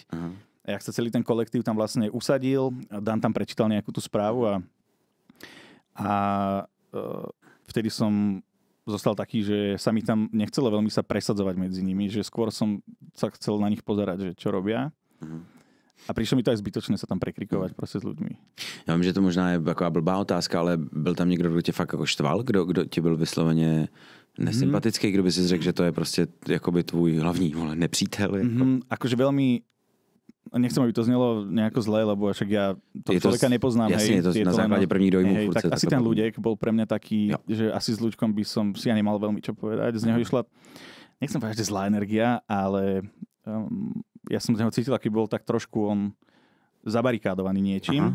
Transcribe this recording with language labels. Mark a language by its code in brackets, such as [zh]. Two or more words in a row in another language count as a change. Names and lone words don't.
[sk] A jak sa celý ten kolektív tam vlastne usadil, Dan tam prečítal nejakú tú správu a vtedy som zostal taký, že sa mi tam nechcelo veľmi sa presadzovať medzi nimi, že skôr som sa chcel na nich pozerať, že čo robia. A přišlo mi to aj zbytočné se tam prekrikovať prostě s ľuďmi. [cs] Já vím, že to možná je taková blbá otázka, ale byl tam někdo, kdo tě fakt jako štval? Kdo ti byl vysloveně nesympatický? Kdo by si řekl, že to je prostě jakoby tvůj hlavní nepřítel? Jako? [sk] Akože veľmi... Nechcem, aby to znelo nejako zlé, lebo však ja to človeka nepoznám. Jasne, je to na základe [cs] prvních dojmů. [sk] Tak asi ten Ľudek bol pre mňa taký, že asi s Ľuďkom by som si ja nemal veľmi čo povedať. Z neho išla, nechcem povedať, že zlá energia, ale... ja som z neho cítil, aký bol tak trošku on zabarikádovaný niečím.